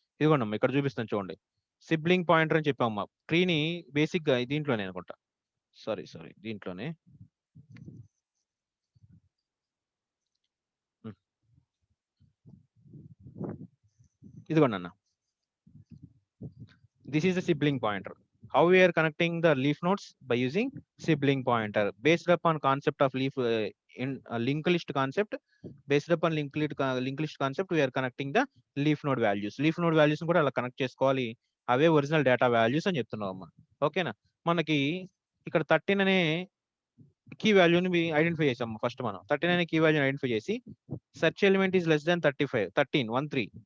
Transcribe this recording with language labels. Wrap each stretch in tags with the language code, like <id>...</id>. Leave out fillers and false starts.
<te>ఇదిగోండి ఇక్కడ చూపిస్తాను చూడండి. సిబ్లింగ్ పాయింటర్ అని చెప్పామమ్మా. ట్రీని బేసిక్ గా దీంట్లోనే అనుకుంటా, సారీ దీంట్లోనే ఇదిగోండి అన్న.</te> <en>This is a sibling pointer. How we are connecting the leaf nodes? By using sibling pointer. Based upon concept of leaf in linked list concept. Based upon linked list concept, we are connecting the leaf node values.</en> <te>Leaf node values కూడా అలా connect చేసుకోవాలి. అవే original data values అని చెప్తున్నాం అమ్మా. ఓకేనా? మనకి ఇక్కడ 13 అనే కీ వాల్యూని ఐడెంటిఫై చేసాం ఫస్ట్. మనం 13 అనే కీ వాల్యూని ఐడెంటిఫై చేసి</te> <en>Search element is less than 13.</en>